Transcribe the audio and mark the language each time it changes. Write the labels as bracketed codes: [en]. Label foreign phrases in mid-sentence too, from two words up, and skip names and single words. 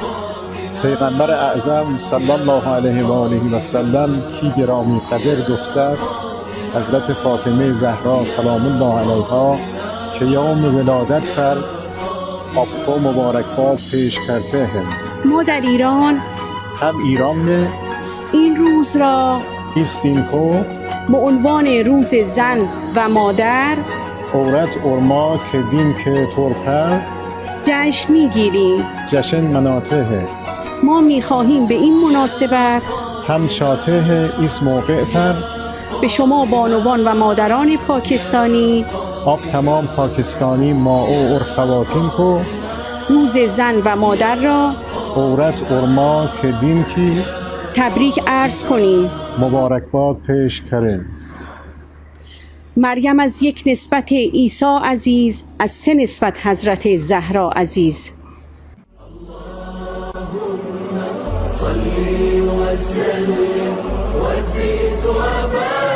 [ur] پیغمبر اعظم [ar] صلی الله علیه و آله و سلم [ur] کی گرامی قدر دختر حضرت فاطمه زهرا [ar] سلام الله علیها [ur] که یوم ولادت پر आपको مبارکباد پیش کرتے ہیں. [fa] ما در ایران هم ایران में این روز را [ur] اس دن کو [fa] به عنوان روز زن و مادر [ur] عورت اور ماں کے دن کے طور پر [fa] جشن می‌گیریم. [ur] جشن مناتے ہیں. [fa] ما می‌خواهیم به این مناسبت [ur] ہم چاہتے ہیں اس موقع پر [fa] به شما بانوان و مادران پاکستانی [ur] آپ تمام پاکستانی ماؤں اور خواتین کو [fa] روز زن و مادر را [ur] عورت اور ماں کے دن کی [fa] تبریک عرض کنیم. [ur] مبارکباد پیش کریں. [fa] مریم از یک نسبت عیسی عزیز، از سه نسبت حضرت زهرا عزیز. [ar] صلی و سلم و زید و